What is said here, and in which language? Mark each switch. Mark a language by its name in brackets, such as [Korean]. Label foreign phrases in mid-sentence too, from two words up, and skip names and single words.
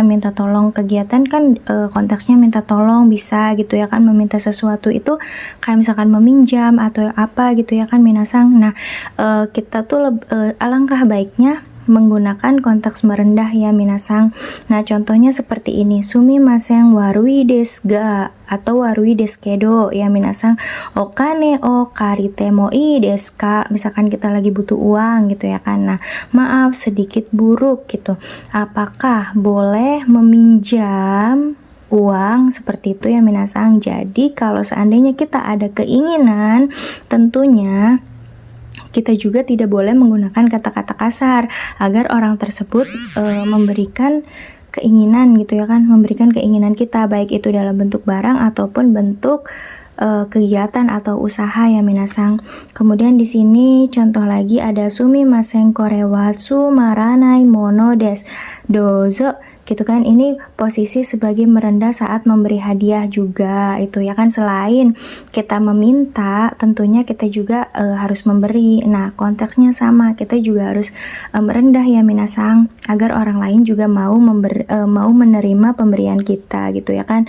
[Indonesian] Minta tolong kegiatan kan konteksnya minta tolong bisa gitu ya kan. Meminta sesuatu itu kayak misalkan meminjam atau apa gitu ya kan minasang. Nah, kita tuh alangkah baiknya menggunakan konteks merendah ya minasang. Nah, contohnya seperti ini, [Japanese] すみません悪いですが atau 悪いですけど [Indonesian] ya minasang. [Japanese] お金を借りてもいいですか, [Indonesian] misalkan kita lagi butuh uang gitu ya kan. Nah, maaf sedikit buruk gitu, apakah boleh meminjam uang, seperti itu ya minasang. Jadi kalau seandainya kita ada keinginan, tentunya kita juga tidak boleh menggunakan kata-kata kasar agar orang tersebut memberikan keinginan gitu ya kan, memberikan keinginan kita, baik itu dalam bentuk barang ataupun bentuk kegiatan atau usaha ya minasang. Kemudian di sini contoh lagi ada [Japanese] すみませんこれつまらないものですどうぞ [Indonesian] gitu kan. Ini posisi sebagai merendah saat memberi hadiah juga itu ya kan. Selain kita meminta, tentunya kita juga harus memberi. Nah, konteksnya sama, kita juga harus merendah ya minasang agar orang lain juga mau menerima pemberian kita gitu ya kan.